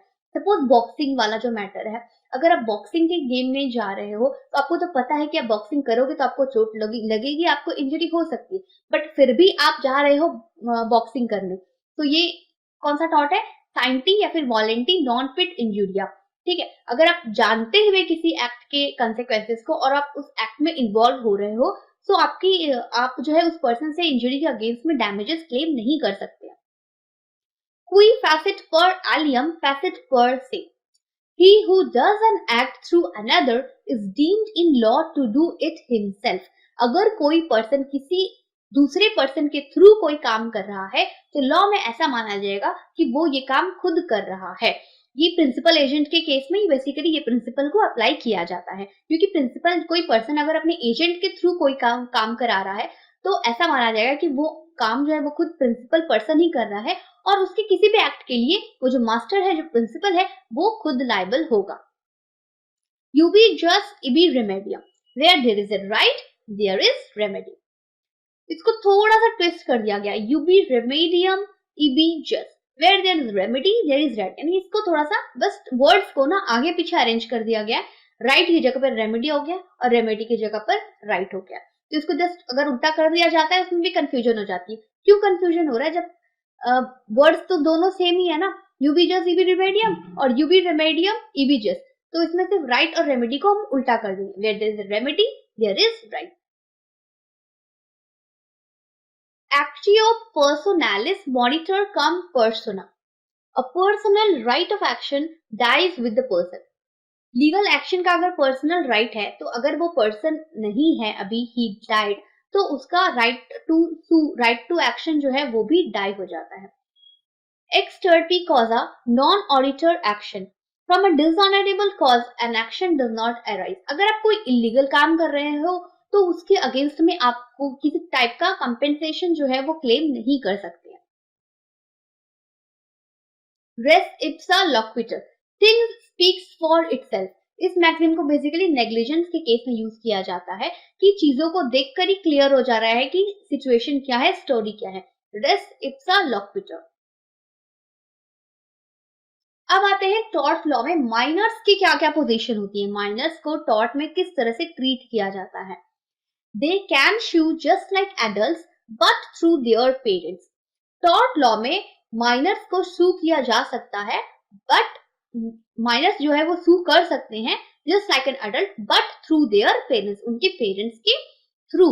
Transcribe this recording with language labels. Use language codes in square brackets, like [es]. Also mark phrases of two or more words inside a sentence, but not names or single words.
[hi] सपोज बॉक्सिंग वाला जो मैटर है, अगर आप बॉक्सिंग के गेम में जा रहे हो तो आपको तो पता है कि आप बॉक्सिंग करोगे तो आपको चोट लगेगी, आपको इंजरी हो सकती है, बट फिर भी आप जा रहे हो बॉक्सिंग करने, तो ये कौन सा टॉर्ट है? साइंटी या फिर [la] volenti non fit injuria. [hi] ठीक है, अगर आप जानते हुए किसी एक्ट के कंसेक्वेंसेस को और आप उस एक्ट में इन्वॉल्व हो रहे हो, तो आप जो है उस पर्सन से इंजरी के अगेंस्ट में [en] damages claim [hi] नहीं कर सकते। [la] Qui facet per alium facet per se. [en] He who does an act through another is deemed in law to do it himself. [hi] अगर कोई पर्सन किसी दूसरे पर्सन के थ्रू कोई काम कर रहा है तो लॉ में ऐसा माना जाएगा कि वो ये काम खुद कर रहा है। ये [en] principal agent [hi] के केस में बेसिकली ये प्रिंसिपल को अप्लाई किया जाता है, क्योंकि प्रिंसिपल कोई पर्सन अगर अपने एजेंट के थ्रू कोई काम करा रहा है तो ऐसा माना जाएगा कि वो काम जो है वो खुद [en] principal person [hi] ही कर रहा है और उसके किसी भी एक्ट के लिए वो जो मास्टर है, जो प्रिंसिपल है, वो खुद लायबल होगा। [la] ubi jus ibi remedium, [en] where there is a right there is remedy. [hi] इसको थोड़ा सा ट्विस्ट कर दिया गया, [la] ubi remedium ibi jus, [en] where there is remedy there is right, [hi] यानी इसको थोड़ा सा बस वर्ड्स को ना आगे पीछे अरेंज कर दिया गया। राइट की जगह पर रेमेडी हो गया और रेमेडी की जगह पर राइट हो गया। तो इसको जस्ट अगर उल्टा कर दिया जाता है उसमें भी कंफ्यूजन हो जाती है। क्यों कंफ्यूजन हो रहा है? जब वर्ड्स तो दोनों सेम ही है ना, [la] ubi jus ibi remedium [hi] और [la] ubi remedium ibi jus, [hi] तो इसमें सिर्फ राइट और रेमेडी को हम उल्टा कर देंगे, [en] where there is remedy there is right. [la] Actio personalis monitor cum persona. [en] A personal right of action dies with the person. legal action [hi] का अगर [en] personal right [hi] है तो अगर वो पर्सन नहीं है अभी, [en] he died, [hi] तो उसका [en] right to action [hi] जो है वो भी डाई हो जाता है। [la] Ex terti causa non auditor action. [en] From a dishonorable cause an action does not arise. [hi] अगर आप कोई इलीगल काम कर रहे हो तो उसके अगेंस्ट में आपको किसी टाइप का कंपेंसेशन जो है वो क्लेम नहीं कर सकते हैं। [la] Res ipsa loquitur. [en] Things speaks for itself. [hi] इस मैक्सिम को बेसिकली नेग्लिजेंस के केस में यूज किया जाता है कि चीजों को देखकर ही क्लियर हो जा रहा है कि सिचुएशन क्या है, स्टोरी क्या है। [la] Res ipsa loquitur. [hi] अब आते हैं [en] tort law [hi] में माइनर्स की क्या क्या पोजीशन होती है, माइनर्स को टॉर्ट में किस तरह से ट्रीट किया जाता है। [en] they can sue just like adults but through their parents. tort law [hi] में माइनर्स को सू किया जा सकता है, बट माइनर्स जो है वो सू कर सकते हैं [en] just like an adult but through their parents, [hi] उनके पेरेंट्स के थ्रू।